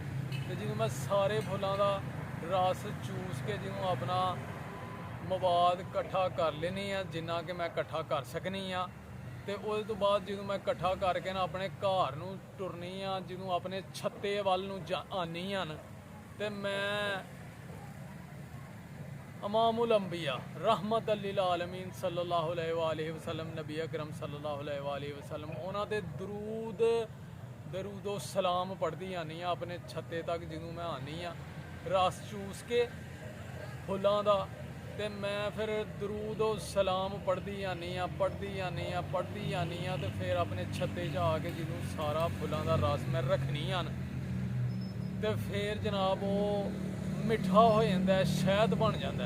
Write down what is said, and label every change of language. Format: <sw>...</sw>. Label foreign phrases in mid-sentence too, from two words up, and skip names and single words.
<pa>ਤੇ ਜਦੋਂ ਮੈਂ ਸਾਰੇ ਫੁੱਲਾਂ ਦਾ ਰਸ ਚੂਸ ਕੇ ਜਦੋਂ ਆਪਣਾ ਮਵਾਦ ਇਕੱਠਾ ਕਰ ਲੈਂਦੀ ਆ, ਜਿੰਨਾ ਕਿ ਮੈਂ ਇਕੱਠਾ ਕਰ ਸਕਣੀ ਆ, ਤੇ ਉਹਦੇ ਤੋਂ ਬਾਅਦ ਜਦੋਂ ਮੈਂ ਇਕੱਠਾ ਕਰਕੇ ਨਾ ਆਪਣੇ ਘਰ ਨੂੰ ਟੁਰਨੀ ਆ, ਜਦੋਂ ਆਪਣੇ ਛੱਤੇ ਵੱਲ ਨੂੰ ਆਨੀ ਆ, ਤੇ ਮੈਂ</pa> <ar>إمام الأنبياء رحمة للعالمين صلى الله عليه وسلم</ar> <pa>नबी अकरम</pa> <ar>صلى الله عليه وسلم</ar> <pa>ਉਹਨਾਂ ਦੇ ਦਰੂਦੋ ਸਲਾਮ ਪੜ੍ਹਦੀ ਆਨੀ ਆ ਆਪਣੇ ਛੱਤੇ ਤੱਕ। ਜਦੋਂ ਮੈਂ ਆਨੀ ਆ ਰਸ ਚੂਸ ਕੇ ਫੁੱਲਾਂ ਦਾ, ਤੇ ਮੈਂ ਫਿਰ ਦਰੂਦੋ ਸਲਾਮ ਪੜ੍ਹਦੀ ਆਨੀ ਆ ਤੇ ਫਿਰ ਆਪਣੇ ਛੱਤੇ 'ਚ ਆ ਕੇ ਜਦੋਂ ਸਾਰਾ ਫੁੱਲਾਂ ਦਾ ਰਸ ਮੈਂ ਰੱਖਣੀ ਆ, ਤੇ ਫਿਰ ਜਨਾਬ ਉਹ ਮਿੱਠਾ ਹੋ ਜਾਂਦਾ, ਸ਼ਹਿਦ ਬਣ ਜਾਂਦਾ।</pa>